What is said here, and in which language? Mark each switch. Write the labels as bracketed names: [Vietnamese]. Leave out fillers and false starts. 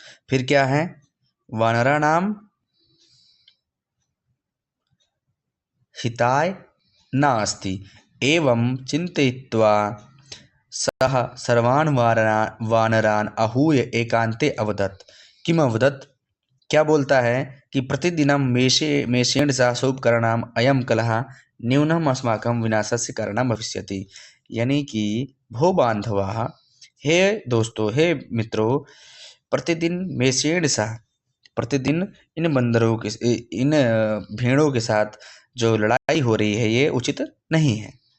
[Hindi] फिर क्या है, [Sanskrit] वानरा नाम हिताय नास्ति। एवं चिन्तयित्वा सः सर्वान् वानरान् आहूय एकान्ते अवदत्। किम अवदत्, [Hindi] क्या बोलता है कि [Sanskrit] प्रतिदिनं मेषेण सह शुभकरणाम् अयं कलह न्यूनम् अस्माकं विनाशस्य कारणं भविष्यति। [Hindi] यानी कि [Sanskrit] भो बांधवाः, [Hindi] हे दोस्तों, हे मित्रों, [Sanskrit] प्रतिदिन मेषेण सह, [Hindi] प्रतिदिन इन बंदरों के, इन भेड़ों के साथ जो लड़ाई हो रही है ये उचित नहीं है।